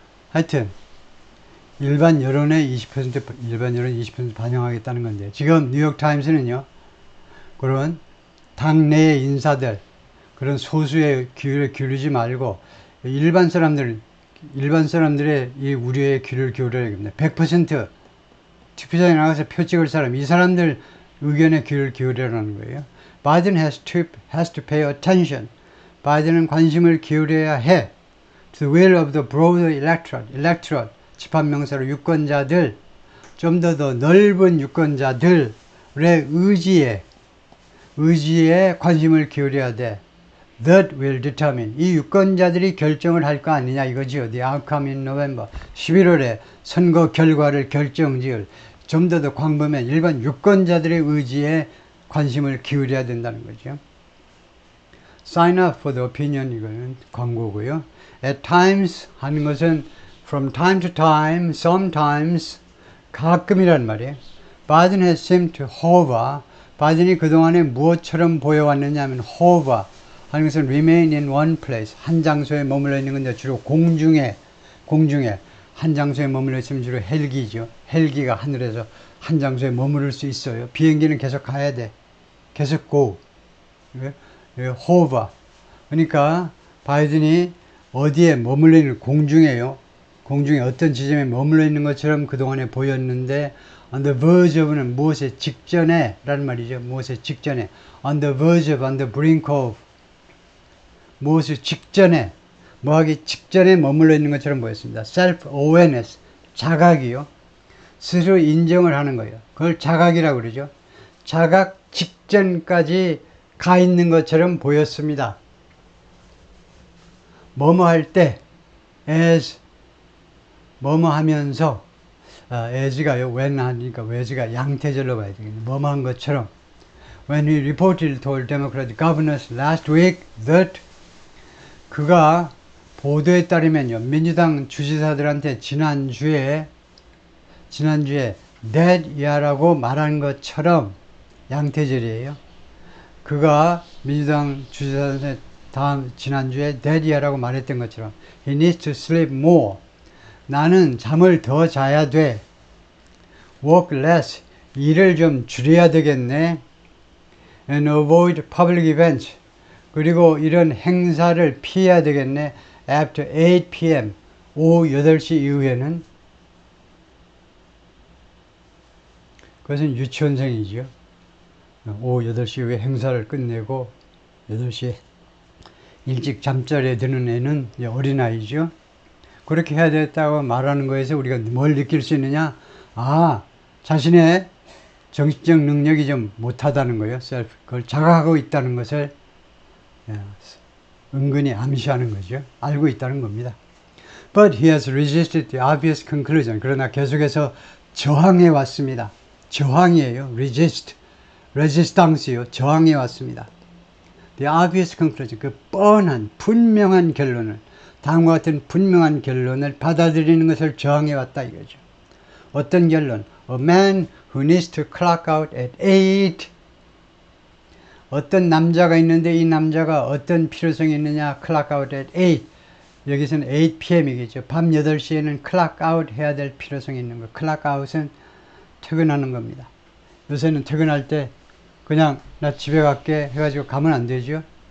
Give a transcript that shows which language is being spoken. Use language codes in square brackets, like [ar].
[ko] 하여튼, 일반 여론의 20% 반영하겠다는 건데, 지금 뉴욕타임스는요, 그런 당내의 인사들, 그런 소수의 귀를 기울이지 말고, 일반 사람들의 이 우려에 귀를 기울여야 됩니다. 100% 투표장에 나가서 표 찍을 사람, 이 사람들 의견에 귀를 기울여라는 거예요. [en] Biden has to pay attention. [ko] 바이든은 관심을 기울여야 해. [en] To the will of the broader electorate. [ko] 집합명사로 유권자들, 좀 더 넓은 유권자들의 의지에 관심을 기울여야 돼. [en] That will determine. [ko] 이 유권자들이 결정을 할 거 아니냐 이거지요. [en] The outcome in November. [ko] 11월에 선거 결과를 결정지을 좀 더 광범위한 일반 유권자들의 의지에 관심을 기울여야 된다는 거죠. [en] Sign up for the opinion, [ko] 이거는 광고고요. [en] At times [ko] 하는 것은 [en] from time to time, sometimes, [ko] 가끔이란 말이에요. [en] Biden has seemed to hover. [ko] 바이든이 그동안에 무엇처럼 보여왔느냐 하면 hover 하는 것은 [en] remain in one place, [ko] 한 장소에 머물러 있는 건데 주로 공중에 한 장소에 머물러 있으면 주로 헬기죠. 헬기가 하늘에서 한 장소에 머무를 수 있어요. 비행기는 계속 가야 돼. 계속 go. hover. 그러니까 바이든이 어디에 머물러 있는, 공중에요. 공중에 어떤 지점에 머물러 있는 것처럼 그동안에 보였는데 [en] on the verge of [ko] 는 무엇에 직전에 라는 말이죠. 무엇에 직전에. [en] on the verge of, on the brink of. [ko] 무엇을 직전에, 뭐하기 직전에 머물러 있는 것처럼 보였습니다. self-awareness, 자각이요. 스스로 인정을 하는 거예요. 그걸 자각이라고 그러죠. 자각 직전까지 가 있는 것처럼 보였습니다. 뭐뭐 할 때 as 뭐뭐 하면서 as가요 when 하니까 where가 양태절로 봐야 되겠네. 뭐뭐 한 것처럼 [en] when he reportedly told Democratic governors last week that [ko] 그가 보도에 따르면요 민주당 주지사들한테 지난주에 that year라고 말한 것처럼 양태절이에요. 그가 민주당 주지사한테 지난주에 that year라고 말했던 것처럼 [en] he needs to sleep more. [ko] 나는 잠을 더 자야 돼. [en] work less. [ko] 일을 좀 줄여야 되겠네. [en] and avoid public events. [ko] 그리고 이런 행사를 피해야 되겠네. [en] after 8 p.m. [ko] 오후 8시 이후에는 그것은 유치원생이죠. 오후 8시 이후에 행사를 끝내고 8시에 일찍 잠자리에 드는 애는 어린아이죠. 그렇게 해야 되겠다고 말하는 거에서 우리가 뭘 느낄 수 있느냐? 자신의 정신적 능력이 좀 못하다는 거예요. 그걸 자각하고 있다는 것을 은근히 암시하는 거죠. 알고 있다는 겁니다. [en] But he has resisted the obvious conclusion. [ko] 그러나 계속해서 저항해 왔습니다. 저항이에요. resistance요. 저항해 왔습니다. [en] The obvious conclusion. [ko] 그 뻔한 분명한 결론을 다음과 같은 분명한 결론을 받아들이는 것을 저항해 왔다 이거죠. 어떤 결론? [en] A man who needs to clock out at 8. [ko] 어떤 남자가 있는데 이 남자가 어떤 필요성이 있느냐? [en] clock out at 8. [ko] 여기서는 8 p.m.이겠죠. 밤 8시에는 clock out 해야 될 필요성이 있는 거. clock out은 퇴근하는 겁니다. 요새는 퇴근할 때 그냥 나 집에 갈게 해가지고 가면 안 되죠.